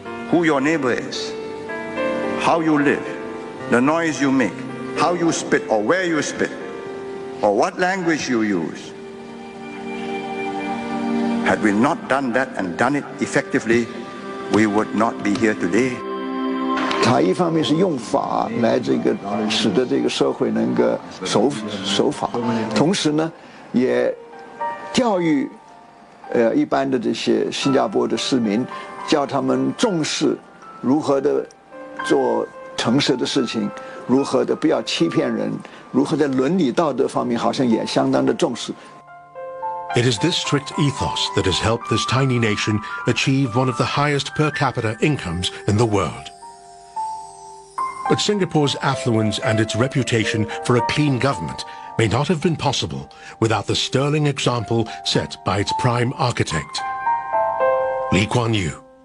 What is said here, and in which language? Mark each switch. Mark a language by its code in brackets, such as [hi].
[en] Who your neighbor is, how you live, the noise you make, how you spit or where you spit, or what language you use. Had we not done that and done it effectively, we would not be here today. [zh] 它一方面是用法来使得这个社会能够守法，同时呢，也教育一般的这些新加坡的市民，叫他们重视如何的做诚实的事情，如何的不要欺骗人，如何在伦理道德方面好像也相当的重视。 [en] It is this strict ethos that has helped this tiny nation achieve one of the highest per capita incomes in the world. But Singapore's affluence and its reputation for a clean government may not have been possible without the sterling example set by its prime architect, Lee Kuan Yew.